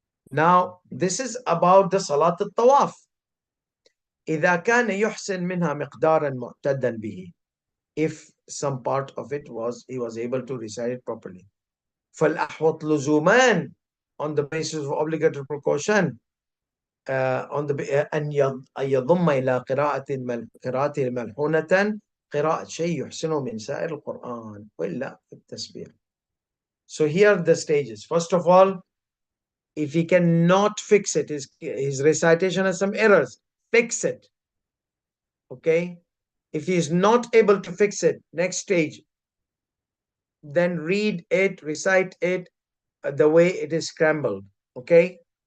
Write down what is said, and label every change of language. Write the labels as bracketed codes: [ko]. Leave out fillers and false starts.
[en] Now this is about the Salat al-Tawaf. [ar] إذا كان يحسن منها مقدارا معتدا به, [en] if some part of it he was able to recite it properly. [ar] فالأحوط لزومان, [en] on the basis of obligatory precaution, on the [ar] أن يضم إلى قراءة ملحونة قراءة شيء يحسنه من سائر القرآن وإلا التسبيح. [en] So here are the stages. First of all, if he cannot fix it, his recitation has some errors, fix it. Okay. If he is not able to fix it, next stage, then read it, recite it the way it is scrambled. Okay.